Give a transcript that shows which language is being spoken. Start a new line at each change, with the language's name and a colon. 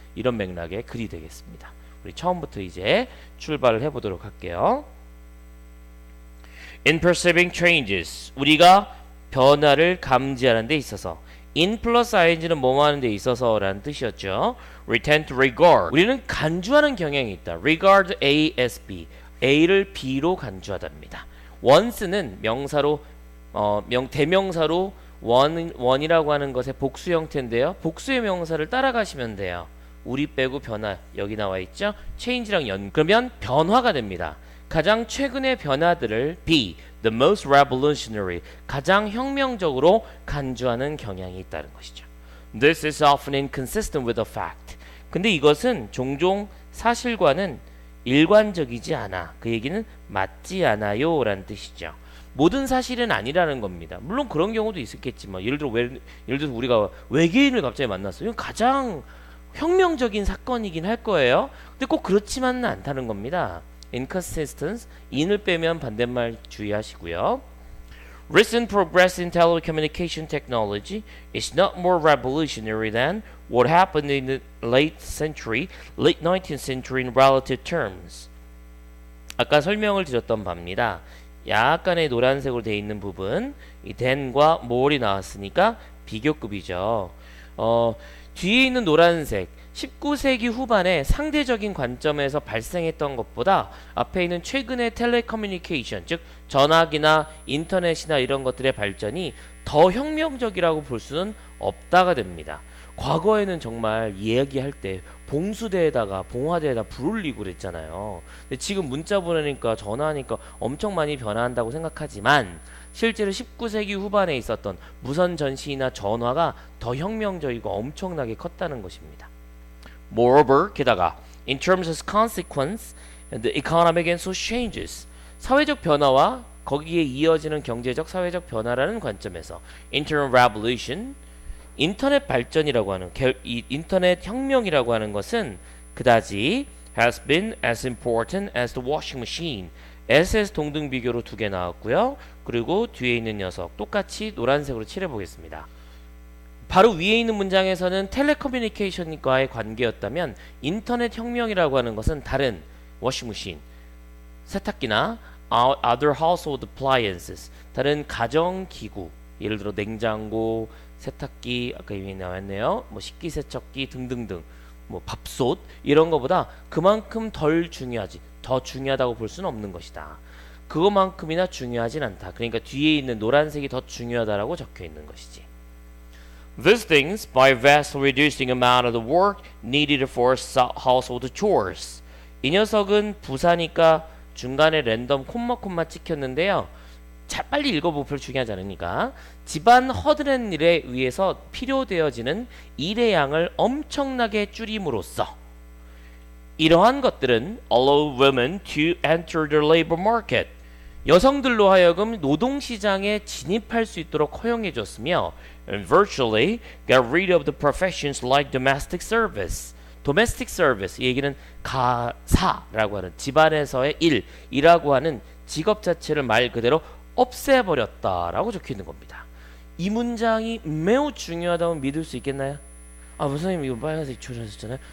Korean: 이런 맥락의 글이 되겠습니다. 우리 처음부터 이제 출발을 해보도록 할게요.
English: In perceiving changes,
Korean: 우리가 변화를 감지하는 데 있어서 in 플러스 ing는 뭐뭐 하는 데 있어서 라는 뜻이었죠.
English: We tend to regard,
Korean: 우리는 간주하는 경향이 있다.
English: Regard A as B,
Korean: A를 B로 간주하답니다. once는 명사로 대명사로 원이라고 하는 것의 복수 형태인데요. 복수의 명사를 따라가시면 돼요. 우리 빼고 변화 여기 나와 있죠. change랑 그러면 변화가 됩니다. 가장 최근의 변화들을
English: be the most revolutionary
Korean: 가장 혁명적으로 간주하는 경향이 있다는 것이죠.
English: This is often inconsistent with the fact.
Korean: 근데 이것은 종종 사실과는 일관적이지 않아. 그 얘기는 맞지 않아요 라는 뜻이죠. 모든 사실은 아니라는 겁니다. 물론 그런 경우도 있었겠지만 예를 들어 우리가 외계인을 갑자기 만났어요. 이건 가장 혁명적인 사건이긴 할 거예요. 근데 꼭 그렇지만은 않다는 겁니다. inconsistence, in을 빼면 반대말 주의하시고요.
English: Recent progress in telecommunication technology is not more revolutionary than what happened in the late 19th century in relative terms.
Korean: 아까 설명을 드렸던 바입니다. 약간의 노란색으로 되어 있는 부분, 이 than과 more이 나왔으니까 비교급이죠. 뒤에 있는 노란색 19세기 후반에 상대적인 관점에서 발생했던 것보다 앞에 있는 최근의 텔레커뮤니케이션 즉 전화기나 인터넷이나 이런 것들의 발전이 더 혁명적이라고 볼 수는 없다가 됩니다. 과거에는 정말 이야기할 때 봉수대에다가 봉화대에다 불 올리고 그랬잖아요. 근데 지금 문자 보내니까 전화하니까 엄청 많이 변화한다고 생각하지만 실제로 19세기 후반에 있었던 무선 전시나 전화가 더 혁명적이고 엄청나게 컸다는 것입니다. Moreover, 게다가
English: in terms of consequence, the economic and social changes,
Korean: 사회적 변화와 거기에 이어지는 경제적 사회적 변화라는 관점에서 Internet revolution, 인터넷 발전이라고 하는 이 인터넷 혁명이라고 하는 것은 그다지
English: has been as important as the washing machine.
Korean: SS 동등 비교로 두 개 나왔고요. 그리고 뒤에 있는 녀석 똑같이 노란색으로 칠해 보겠습니다. 바로 위에 있는 문장에서는 텔레커뮤니케이션과의 관계였다면 인터넷 혁명이라고 하는 것은 다른 워싱머신, 세탁기나
English: other household appliances.
Korean: 다른 가정 기구. 예를 들어 냉장고, 세탁기, 아까 이미 나왔네요. 뭐 식기세척기 등등등. 뭐 밥솥 이런 거보다 그만큼 덜 중요하지. 더 중요하다고 볼 수는 없는 것이다. 그것만큼이나 중요하진 않다. 그러니까 뒤에 있는 노란색이 더 중요하다라고 적혀 있는 것이지.
English: These things by vastly reducing amount of the work needed for household chores.
Korean: 이 녀석은 부사니까 중간에 랜덤 콤마 찍혔는데요. 자, 빨리 읽어보고 별로 중요하지 않으니까 집안 허드렛 일에 의해서 필요되어지는 일의 양을 엄청나게 줄임으로써 이러한 것들은
English: allow women to enter the labor market.
Korean: 여성들로 하여금 노동시장에 진입할 수 있도록 허용해 줬으며
English: and virtually got rid of the professions like domestic service.
Korean: domestic service 이 얘기는 가사라고 하는 집안에서의 일이라고 하는 직업 자체를 말 그대로 없애버렸다라고 적혀 있는 겁니다. 이 문장이 매우 중요하다고 믿을 수 있겠나요? 아, 선생님 이거 빨간색 조절하셨잖아요.